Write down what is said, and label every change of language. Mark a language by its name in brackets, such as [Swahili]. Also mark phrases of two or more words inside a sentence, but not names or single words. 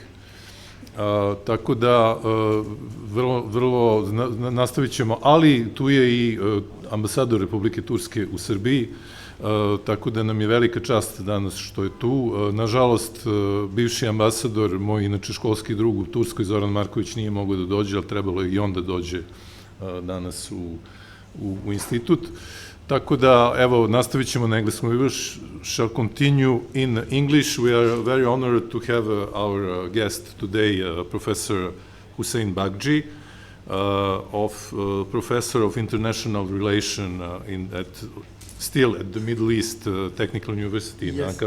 [Serbian] Tako da, vrlo nastavit ćemo, ali tu je i ambasador Republike Turske u Srbiji, tako da nam je velika čast danas što je tu. Nažalost, bivši ambasador, moj inače školski drug u Turskoj, Zoran Marković, nije mogao da dođe, ali trebalo je i on da dođe danas u institut. Tako da, evo, nastavit ćemo na engleskom. [English] We shall continue in English. We are very honored to have our guest today, Professor Hussein Bagđi, Professor of International Relation still at the Middle East Technical University in Ankara.